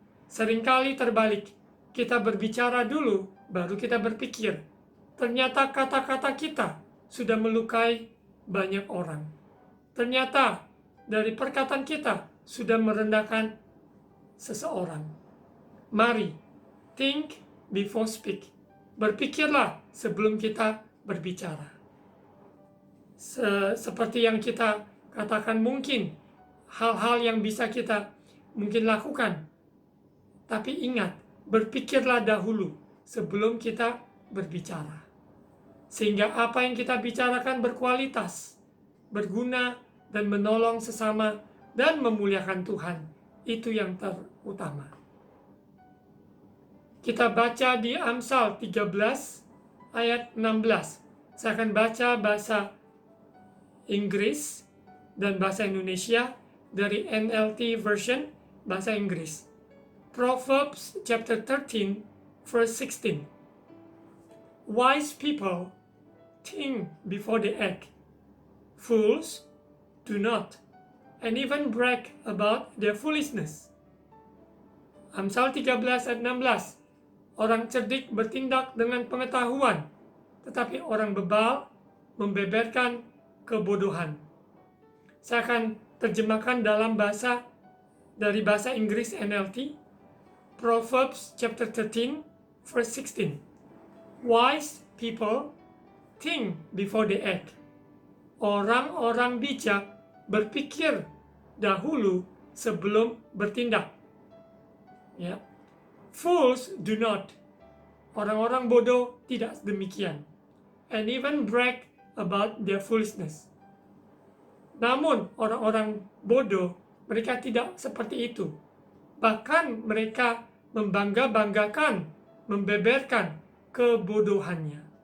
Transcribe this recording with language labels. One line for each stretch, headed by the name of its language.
Indonesian: Seringkali terbalik, kita berbicara dulu, baru kita berpikir. Ternyata kata-kata kita sudah melukai banyak orang. Ternyata dari perkataan kita sudah merendahkan seseorang. Mari,
English: think before speak.
Indonesian: Berpikirlah sebelum kita berbicara. Seperti yang kita katakan, mungkin hal-hal yang bisa kita mungkin lakukan. Tapi ingat, berpikirlah dahulu sebelum kita berbicara. Sehingga apa yang kita bicarakan berkualitas, berguna, dan menolong sesama, dan memuliakan Tuhan. Itu yang terutama. Kita baca di Amsal 13 ayat 16. Saya akan baca bahasa Inggris dan bahasa Indonesia dari NLT version bahasa Inggris.
English: Proverbs chapter 13 verse 16. Wise people think before they act. Fools do not, and even brag about their foolishness.
Indonesian: Amsal 13 ayat 16. Orang cerdik bertindak dengan pengetahuan, tetapi orang bebal membeberkan kebodohan. Saya akan terjemahkan dalam dari bahasa Inggris NLT.
English: Proverbs chapter 13 verse 16. Wise people think before they act.
Indonesian: Orang-orang bijak berpikir dahulu sebelum bertindak. Ya.
English: Fools do not.
Indonesian: Orang-orang bodoh tidak demikian.
English: And even brag about their foolishness.
Indonesian: Namun orang-orang bodoh, mereka tidak seperti itu. Bahkan mereka membangga-banggakan, membeberkan kebodohannya.